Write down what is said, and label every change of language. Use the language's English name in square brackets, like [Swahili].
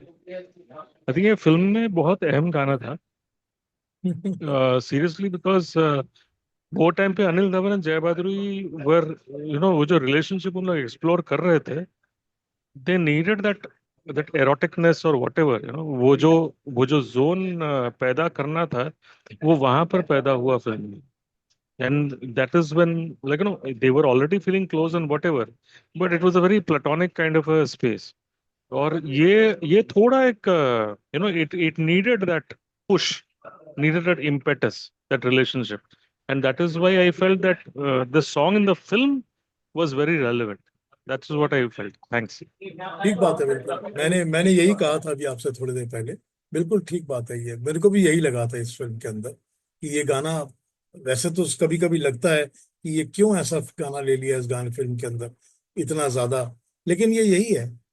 [Hindi] I think ये film में बहुत अहम गाना था, सीरियसली, बिकॉज वो टाइम पे अनिल दमन एंड जया भादुरी वर, वो जो रिलेशनशिप उन लोग एक्सप्लोर कर रहे थे, [English] they needed that that eroticness or whatever, [Hindi] वो जो जोन पैदा करना था, वो वहां पर पैदा हुआ फिल्म में. [English] And that is when, like, they were already feeling close and whatever, but it was a very platonic kind of a space. [Hindi] और ये थोड़ा एक, [English] it needed that push, needed that impetus, that relationship, and that is why I felt that the song in the film was very relevant. That's what I felt. Thanks. [Hindi] ठीक बात है, बिल्कुल मैंने मैंने यही कहा था अभी आपसे थोड़ी देर पहले। बिल्कुल ठीक बात है, ये मेरे को भी यही लगा था इस फिल्म के अंदर कि ये गाना, वैसे तो कभी कभी लगता है कि ये क्यों ऐसा गाना ले लिया इस गाने फिल्म के अंदर इतना ज्यादा, लेकिन ये यही है।